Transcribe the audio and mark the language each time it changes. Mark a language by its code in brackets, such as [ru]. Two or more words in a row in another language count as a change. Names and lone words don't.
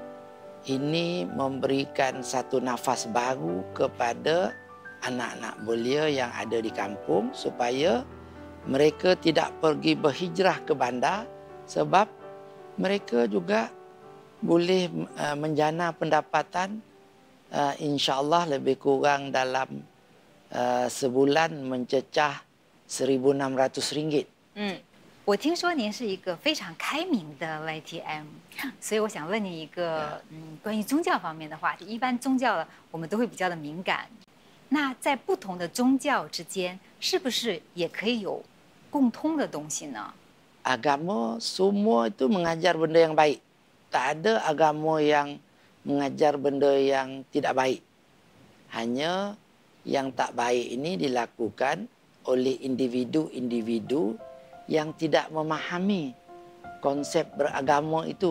[ms] ini memberikan satu nafas baru kepada anak-anak belia yang ada di kampung supaya mereka tidak pergi berhijrah ke bandar sebab mereka juga boleh menjana pendapatan insya-Allah lebih kurang dalam sebulan mencecah RM1,600。 [zh] 我听说您是一个非常开明的 YTM， 所以我想问你一个关于宗教方面的话题。一般宗教我们都会比较的敏感，那在不同的宗教之间，是不是也可以有共通的东西呢？ [ms] Agama semua itu mengajar benda yang baik. Tak ada agama yang mengajar benda yang tidak baik. Hanya yang tak baik ini dilakukan oleh individu-individu yang tidak memahami konsep beragama itu.